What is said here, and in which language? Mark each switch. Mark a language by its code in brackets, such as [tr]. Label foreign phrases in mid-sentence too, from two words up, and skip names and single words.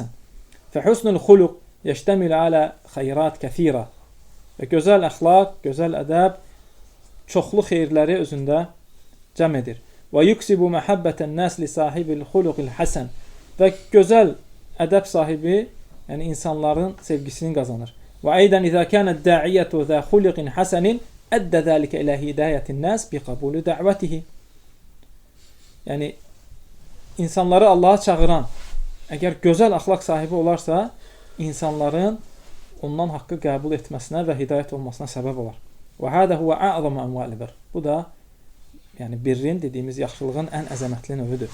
[ar] فحسن الخلق يشتمل على خيرات كثيرة. [az] Və gözəl əxlaq, gözəl ədəb çoxlu xeyirləri özündə cəm edir. [ar] ويكسب محبة الناس لصاحب الخلق الحسن. [az] Və gözəl ədəb sahibi, yəni insanların sevgisini qazanır. [ar] وأيضا إذا كان الداعية ذا خلق حسن أدى ذلك إلى هداية الناس بقبول دعوته. [az] Yəni, insanları Allaha çağıran, əgər gözəl axlaq sahibi olarsa, insanların ondan haqqı qəbul etməsinə və hidayət olmasına səbəb olar. [ar] وهذا هو أعظم أنواع البر. [az] Bu da, yəni birrin dediyimiz yaxşılığın ən əzəmətli növüdür.